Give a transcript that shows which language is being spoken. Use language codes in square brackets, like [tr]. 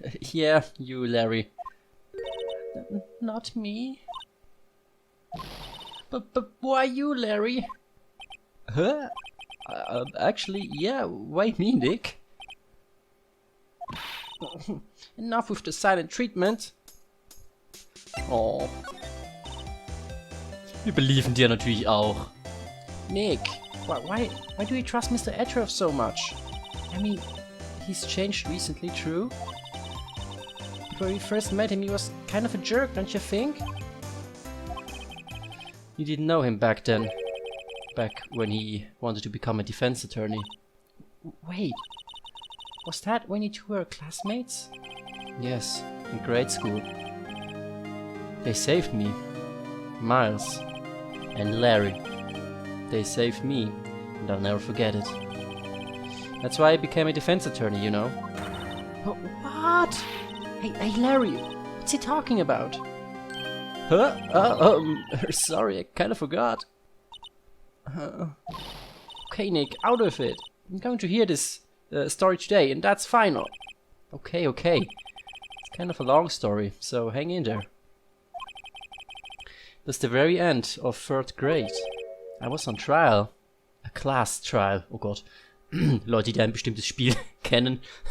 [en] Yeah, you, Larry. Not me. But why you, Larry? Huh? Actually, yeah, why me, Nick? Enough with the silent treatment. Oh. [de] Wir belieben dir natürlich auch. [en] Nick, why do you trust Mr. Edgeworth so much? I mean, he's changed recently, true? When we first met him, he was kind of a jerk, don't you think? You didn't know him back then. Back when he wanted to become a defense attorney. Wait, was that when you two were classmates? Yes, in grade school. They saved me. Miles. And Larry. They saved me, and I'll never forget it. That's why I became a defense attorney, you know. What? Hey Larry, what's he talking about? Huh? Sorry, I kinda forgot. Okay, Nick, out of it. I'm going to hear this story today, and that's final. Okay, okay. It's kind of a long story, so hang in there. That's the very end of 3rd grade. I was on trial. A class trial. [de] Oh Gott. Leute, die ein bestimmtes Spiel kennen.